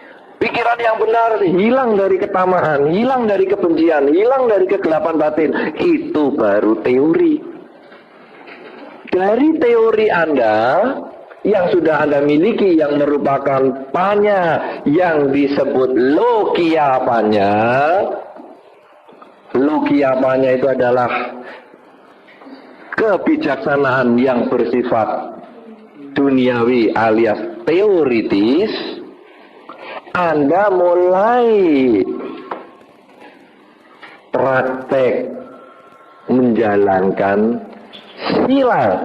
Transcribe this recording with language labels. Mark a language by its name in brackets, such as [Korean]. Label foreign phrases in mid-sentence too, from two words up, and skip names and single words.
[Indonesian] Pikiran pikiran yang benar, hilang dari ketamaan, hilang dari kebencian, hilang dari kegelapan batin. Itu baru teori. Dari teori Anda yang sudah Anda miliki, yang merupakan panya, yang disebut [Pali] logia panya. Logia panya [Indonesian] itu adalah kebijaksanaan yang bersifat duniawi alias teoritis. Anda mulai praktek menjalankan sila.